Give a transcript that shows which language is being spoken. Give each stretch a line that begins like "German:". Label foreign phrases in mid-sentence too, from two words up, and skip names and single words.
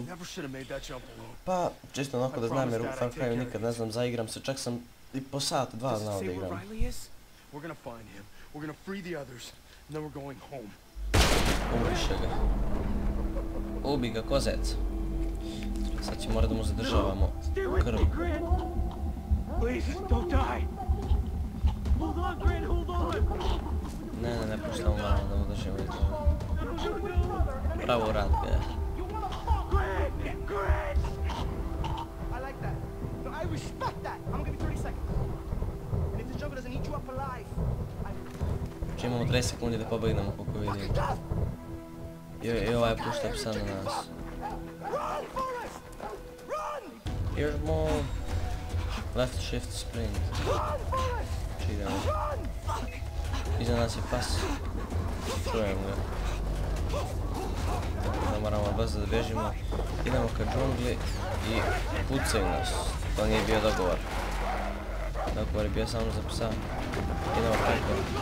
Serbian: Pa čisto onako da znam jer u Far Cryu nikad ne znam, zaigram se, čak sam i po sat, 2 znao da igram. Ubiše ga. Ubi ga ko zec. Sad će morati da mu zadržavamo krv.
English: Please, don't die. Hold on, Grant, hold on.
Serbian: Ne puštamo, moramo da mu držimo i to. Pravo rad ga je.
English: Grant! I like that. No, I respect that. I'm gonna give you 30 seconds. And if the jungle doesn't eat you up alive,
Serbian: Znači imamo 30 sekundi da pobegnemo koliko vidim. I ovaj pušta psa na nas.
English: run, Forrest! Run! Here's more. Left shift sprint. Run, Forrest!
Serbian: Znači idemo.
English: Run! Fuck!
Serbian: Iza nas je pas. Čujem ga. Tako da moramo brzo da bježimo. Idemo ka džungli i pucaju nas. To nije bio dogovor. Dogovor je bio samo za psa. Idemo preko.